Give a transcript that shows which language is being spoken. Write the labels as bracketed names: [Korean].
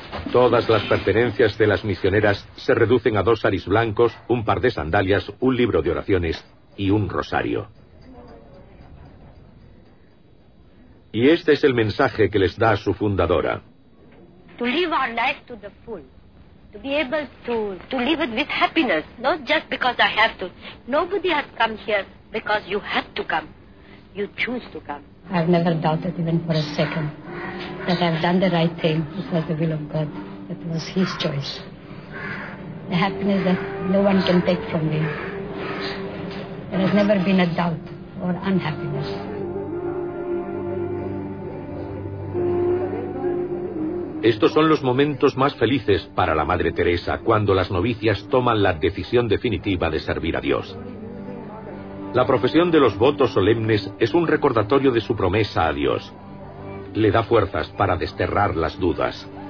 [Spanish] Todas las pertenencias de las misioneras se reducen a 2 saris blancos, un par de sandalias, un libro de oraciones y un rosario. Y este es el mensaje que les da su fundadora. [English] To live our life to the full. To be able to live it with happiness, not just because I have to. Nobody has come here because you have to come. You choose to come. I've never doubted even for a second that I've done the right thing. It was the will of God. It was His choice. The happiness that no one can take from me. There has never been a doubt or unhappiness. [Spanish] Estos son los momentos más felices para la madre Teresa, cuando las novicias toman la decisión definitiva de servir a Dios. La profesión de los votos solemnes es un recordatorio de su promesa a Dios. Le da fuerzas para desterrar las dudas.